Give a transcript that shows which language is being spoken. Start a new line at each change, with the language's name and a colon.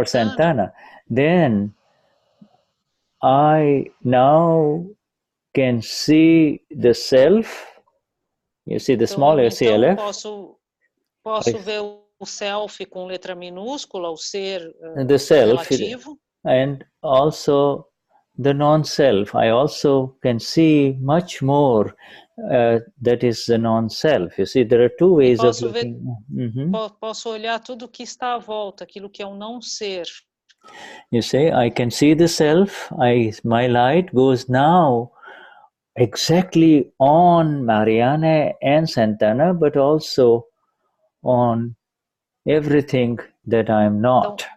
English: or Santana, then I now can see the self. You see the small SELF.
Portuguese: Então posso ver o self com letra minúscula, o ser
English: the self,
Portuguese: relativo.
English: And also the non-self. I also can see much more that is the non-self. You see, there are two ways of looking.
Portuguese: Posso olhar tudo que está à volta, aquilo que é o não ser.
English: You see, I can see the self. My light goes now exactly on Marianne and Santana, but also on everything that I am not.